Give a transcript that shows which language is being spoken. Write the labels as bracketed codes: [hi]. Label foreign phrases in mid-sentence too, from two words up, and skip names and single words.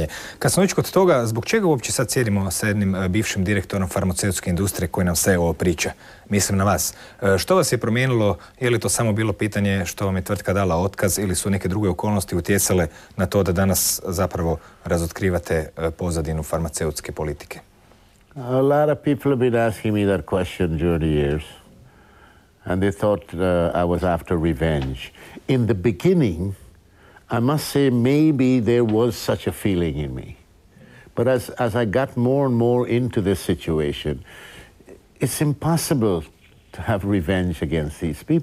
[hr] Kad smo već kod toga, zbog čega uopće sad sjedimo sa jednim bivšim direktorom farmaceutske industrije koji nam sve ovo priča? Mislim na vas. Što vas je promijenilo? Je li to samo bilo pitanje što vam je tvrtka dala otkaz ili su neke druge okolnosti utjecale na to da danas zapravo razotkrivate pozadinu farmaceutske politike? [en] A lot of people have been asking me that question during the years. And they thought I was after revenge. In the beginning, I must say maybe there was such a feeling in me. But as I got more and more into this situation, it's impossible to have revenge against these people.